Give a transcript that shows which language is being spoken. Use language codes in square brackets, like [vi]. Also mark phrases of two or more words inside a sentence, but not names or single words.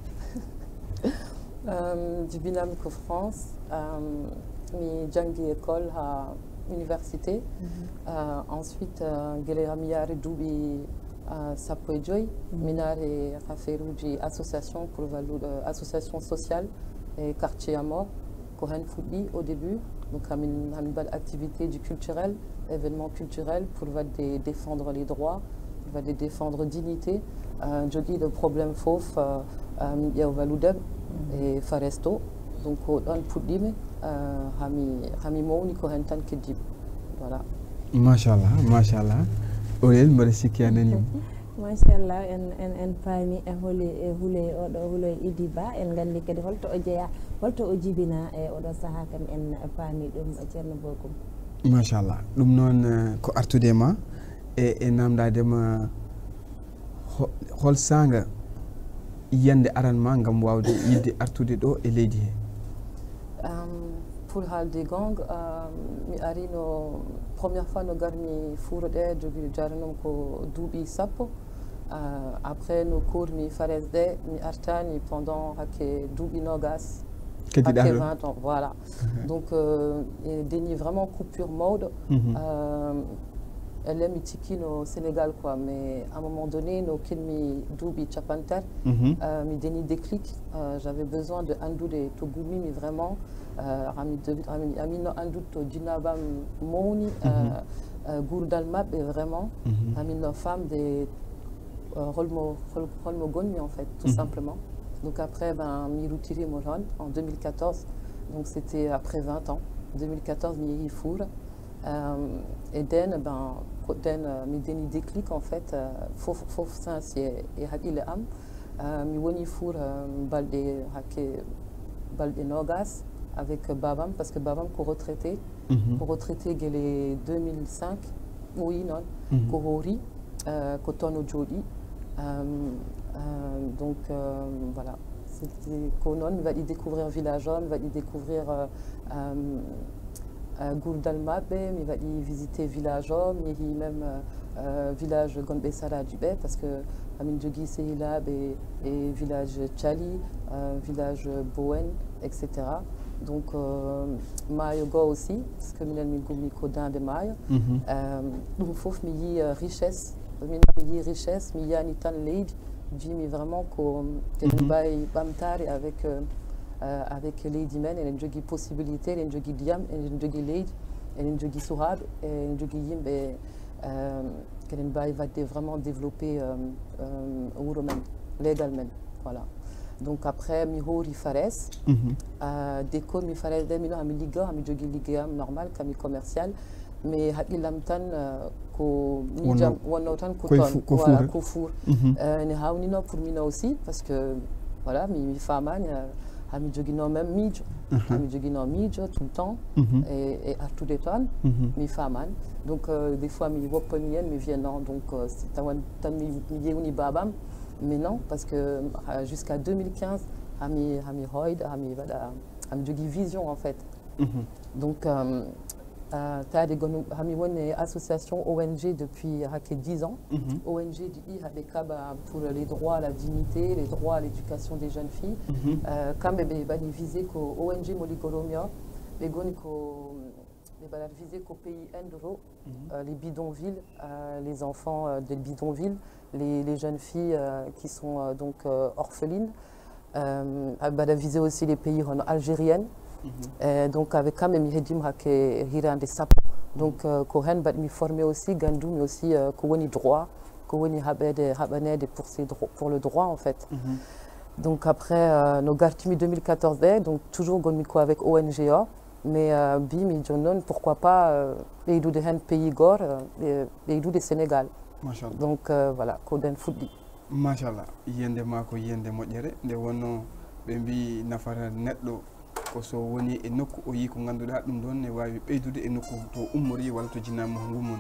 [ff] jibinami ko France mi janggi école ha [fr] université ensuite [ff] guila mi yaari duuɓi sappo e joyyi mi naari affaire uji association pour wallude [fr] association sociale [ff] e quartier Amor ko hen fuɗɗi [fr] au début donc [ff] hamin mbaɗa activité ji [fr] culturelle événement culturel pour [ff] wadde [fr] défendre les droits [ff] wadde [fr] défendre dignité [ff] joguiɗo probléme foof min ƴeewa walludeɓe e Faresto donc ko ɗon puɗɗimi hami mawni ko hen tan keddiɓe voilà machallah Olel mbaɗa sikki a nanima machallah en paami e huule oɗo huuloye Idy Ba en gandi kadi holto o jeeya holto o jibina e oɗo saaha kam en paami ɗum ceerno Bocoum. machallah ɗum noon ko artude ma e namdadema hol sanga yiyande aran ma gam wawde yidde artude ɗo e leydi he. Pour haalde gong mi ari no [fr] première fois [ff] no garmi fuuro ɗe jogui jaranom ko duuɓi sappo après no kurmi Fares ɗe mi artani pendant hakke duuɓi nogas hakke 20 [fr] ans voilà. [ff] Donc dañi [fr] vraiment coupure [ff] mawɗo elle mi tikki no Sénégal [fr] quoi, mais à un moment donné [ff] no kelmi duuɓi capantere mi dañi [fr] déclic, j'avais besoin de [ff] andude to gummimi vraiment ami no andude to jinnabam mawni gurdal maɓɓe vraiment ami no famde holmo gonmi [fr] en fait tout simplement. [ff] Donc après mi retiré mo toon [fr] en 2014, donc c'était après 20 ans 2014 [ff] mi yeehi Fouta et den mi dañi [fr] déclic en fait [ff] fof sens e haqqille am mi woni Fouta balɗe nogas avec babam, [fr] parce que [ff] babam ko retraité guele 2005 [fr] oui non [ff] ko hoori ko toon o jooɗi [fr] donc voilà, c'était [ff] ko noon mi waɗi [fr] découvrir village [ff] o mi waɗi découvrir gurdal maɓɓe, mi waɗi [fr] visité village [ff] o, mi yeehi [fr] même village [ff] gonɓe Saraji ɓe, [fr] parce que [ff] amin jogui sehilaɓe e village Thiali, village Bowen etc. Donc maayo go [fr] aussi, parce que [ff] minen min gummi ko dande maayo ɗum fof mi yi richesse, mi yi richesse, mi yiyani tan leydi, jimi vraiment ko eɗen mbawi ɓamtare avec leydi men, eɗen jogui possibilité, eɗen jogui ndiyam, eɗen jogui leydi, eɗen jogui suhaɓe, eɗen jogui yimɓe keɗen mbawi wadde [fr] vraiment développé [ff] wuuro men, leegal men, voilà. [fr] Donc après [ff] mi hoori Fares [fr] dès que [ff] mi Fares ɗe mino hami ligga hami jogui liggeyam normal kami [fr] commercial, mais [ff] haqqillam tan ko miijam wonno tan ko toon voilà ko Fouta ne hawnino pour mino [fr] aussi, parce que voilà [ff] mi famani hami joguino même miijo hami joguino miijo [fr] tout le temps et [ff] artude toon mi famani, [fr] donc des fois [ff] mi woppani hen mi wiya non, donc tawan tan mi yewni babam, [fr] mais non, parce que jusqu'à 2015 [ff] hami hoyɗa hami jogui [fr] vision en fait. [ff] Donc taade gonum hami woni association ONG depuis hakke 10 ans. [fr] ONG [ff] ɗiɗi haɓe kaɓa [fr] pour les droits, la dignité, les droits à l'éducation des jeunes filles. [ff] Kamɓe ɓe mbaɗi visé ko ONG mo liggoromi o, ɓe goni ko ɓe mbaɗat visé ko pays Indoro, [fr] les bidonvilles, les enfants des bidonvilles, les jeunes filles qui sont donc orphelines. Mbaɗa visé aussi les pays algériennes. Donc avec quand même [ff] hedim hakke hirande sappo, donc ko hen mbaɗmi [fr] formé aussi, [ff] gandumi aussi ko woni droit, ko woni haɓanede [fr] pour le droit en fait. Donc après [ff] no gartimi 2014 ɗe, [fr] donc toujours [ff] gonmi ko avec ONG o, mais bimi joni noon [fr] pourquoi pas [ff] ɓeydude hen pays goto, ɓeydude Sénégal. Machallah. [fr] Donc voilà [ff] ko den fuɗɗi. Machallah, yiyande ma ko yiyande moƴƴere, nde wonno ɓe mbi nafata neɗɗo ko so woni e nokku o yi ko ganduɗa ɗum ɗon ne wawi ɓeydude e nokku to ummori walla to jinnama ko gummoni.